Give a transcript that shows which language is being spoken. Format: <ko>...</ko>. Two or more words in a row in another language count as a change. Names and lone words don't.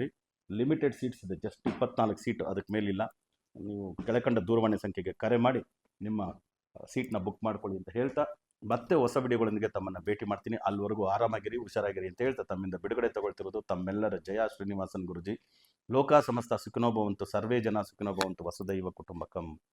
<en>limited seats</en> <kn>ಇದೆ, ಜಸ್ಟ್ 24 ಸೀಟು, ಅದಕ್ಕೆ ಮೇಲಿಲ್ಲ. ನೀವು ಕೆಳಕಂಡ ದೂರವಾಣಿ ಸಂಖ್ಯೆಗೆ ಕರೆ ಮಾಡಿ ನಿಮ್ಮ ಸೀಟ್ನ ಬುಕ್ ಮಾಡ್ಕೊಳ್ಳಿ ಅಂತ ಹೇಳ್ತಾ, ಮತ್ತೆ ಹೊಸ ವಿಡಿಯೋಗಳೊಂದಿಗೆ ತಮ್ಮನ್ನು ಭೇಟಿ ಮಾಡ್ತೀನಿ. ಅಲ್ಲಿವರೆಗೂ ಆರಾಮಾಗಿರಿ, ಹುಷಾರಾಗಿರಿ ಅಂತ ಹೇಳ್ತಾ ತಮ್ಮಿಂದ ಬಿಡುಗಡೆ ತಗೊಳ್ತಿರೋದು ತಮ್ಮೆಲ್ಲರ ಜಯ ಶ್ರೀನಿವಾಸನ್ ಗುರುಜಿ.</kn> <sa>ಲೋಕ ಸಮಸ್ತ ಸುಖಿನೋ ಭವಂತು, ಸರ್ವೇ ಜನ ಸುಖಿನೋ ಭವಂತು, ವಸುದೈವ ಕುಟುಂಬಕಂ.</sa>